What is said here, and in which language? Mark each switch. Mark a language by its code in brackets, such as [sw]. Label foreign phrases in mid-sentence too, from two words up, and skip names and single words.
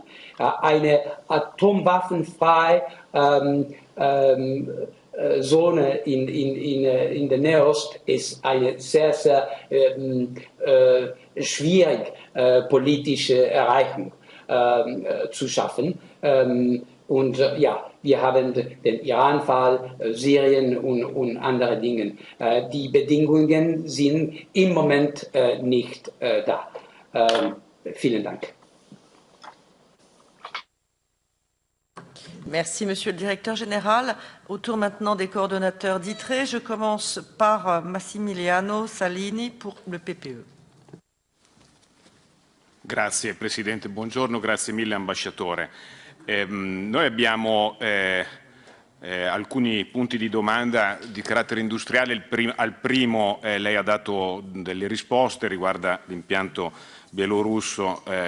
[de] Eine atomwaffenfreie Zone in der Nahost ist eine sehr, sehr schwierige politische Erreichung zu schaffen. Und ja, wir haben den Iran-Fall, Syrien und andere Dinge. Die Bedingungen sind im Moment nicht da. Vielen Dank. [fr] Merci, Monsieur le Directeur Général. Au tour maintenant des coordonnateurs d'ITRE, je commence par Massimiliano Salini pour le PPE. [it] Grazie Presidente, buongiorno, grazie mille Ambasciatore. Noi abbiamo alcuni punti di domanda di carattere industriale. Al primo lei ha dato delle risposte, riguarda l'impianto bielorusso.